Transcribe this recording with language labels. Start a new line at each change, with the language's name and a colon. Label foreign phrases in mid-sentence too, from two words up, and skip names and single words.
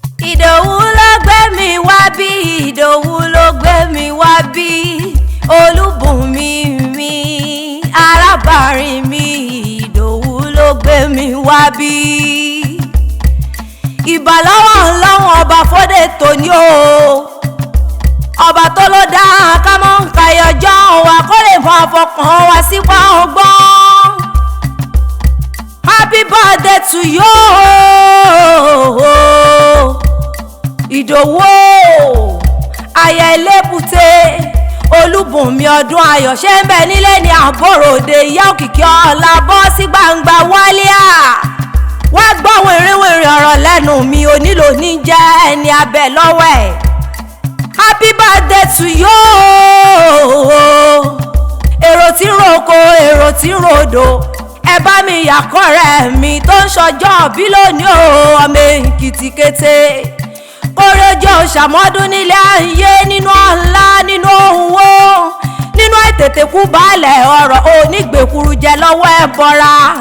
Yoruba: Ìdòwú ló gbé mi wá bí, Ìdòwú ló gbé mi wá bí, Olúbùnmi mi, arábàárín mi, Ìdòwú ló gbé mi wá bí. Ìbà lọ́wọ́ Ọlọ́run ọba fóde tòní o. Ọba tó ló dá ká mọ́ ń ka ọjọ́ wa kó lè mọ àfọkàn wa sípa ọgbọ́n.
English: Happy birthday to you.
Yoruba: Ìdòwú o, aya elébùté, Olúbùnmi ọdún ayọ̀ ṣe ń bẹ nílé ní àbòròdé, ìyá òkìkí ọlá bọ́ sí gbangba wálíà. Wá gbọ́ wìnrìnwìnrìn ọ̀rọ̀ lẹ́nu mi, onílò ní jẹ́ ẹni abẹ lọ́wọ́ ẹ̀.
English: Happy birthday to you.
Yoruba: Èrò tí ń roko, èrò tí ń rodò, ẹ bá mi yàkọ́rẹ́ mi tó ń ṣọjọ́ bí lónìí o, ọmọ Èkìtì kété. Kórè ojú òṣàmọ́dún nílé ayé, nínú ọ̀la, nínú owó, nínú ètètè kú baálẹ̀ ọ̀rọ̀ onígbèkuru jẹ lọ́wọ́ ẹ bọ́ra.